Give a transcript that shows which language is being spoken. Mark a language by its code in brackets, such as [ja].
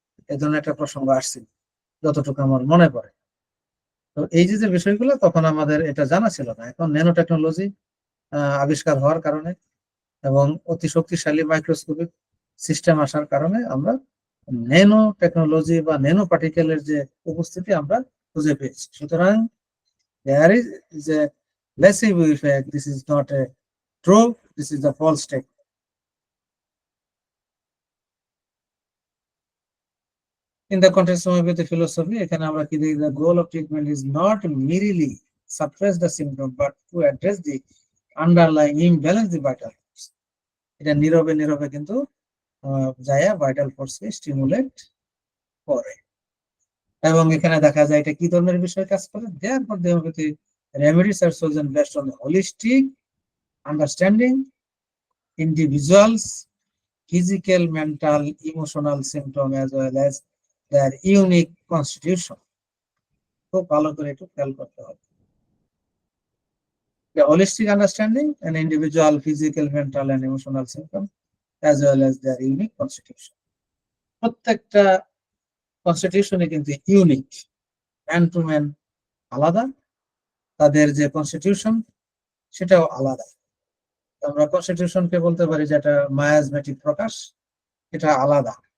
[bn] এই ধরনের একটা প্রসঙ্গ আসছিল, যতটুকু আমার মনে পড়ে। তো এই যে যে বিষয়গুলো তখন আমাদের এটা জানা ছিল না। এখন ন্যানো টেকনোলজি আবিষ্কার হওয়ার কারণে এবং অতি শক্তিশালী মাইক্রোস্কোপিক সিস্টেম আসার কারণে আমরা ন্যানো টেকনোলজি বা ন্যানো পার্টিকেলের যে উপস্থিতি আমরা খুঁজে পেয়েছি। [en] সুতরাং there is a placebo effect. This is not a true, this is a false statement. In the context of homeopathy philosophy, [bn] এখানে আমরা কি দেখি, [en] the goal of treatment is not merely suppress the symptom but to address the underlying imbalance the vital force. [bn] এটা নীরবে নীরবে কিন্তু যায় vital ফোর্সকে stimulate করে। এবং এখানে দেখা যায় এটা কি ধরনের বিষয় কাজ করে, [en] therefore the homeopathy remedies are chosen based on the holistic understanding individuals physical, mental, emotional symptom as well as their unique constitution. [bn] খুব ভালো করে একটু খেয়াল করতে হবে। [en] The holistic understanding an individual physical, mental and emotional symptom as well as their unique constitution. [bn] প্রত্যেকটা কনস্টিটিউশনে কিন্তু unique, [en] man to man [bn] আলাদা, তাদের যে কনস্টিটিউশন সেটাও আলাদা। আমরা কনস্টিটিউশনকে বলতে পারি যেটা মায়াজমেটিক প্রকাশ, এটা আলাদা।